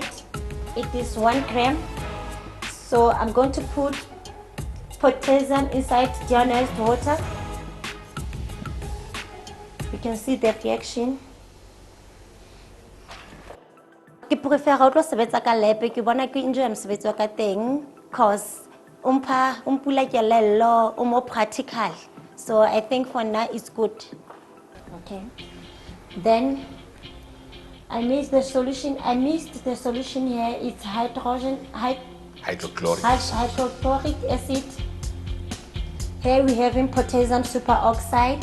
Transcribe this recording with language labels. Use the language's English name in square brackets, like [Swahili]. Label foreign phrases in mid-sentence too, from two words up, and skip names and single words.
[English] It is 1 gram. So I'm going to put potassium inside deionized water. You can see the reaction. I prefer to [Southern Sotho] sebetsa ka lab ke bona ke enjoy mosebetsi ka teng cause umpula kelello [English] more practical. So I think for now it's good. Okay. Then I missed the solution here. It's hydrochloric acid. Here we have potassium superoxide.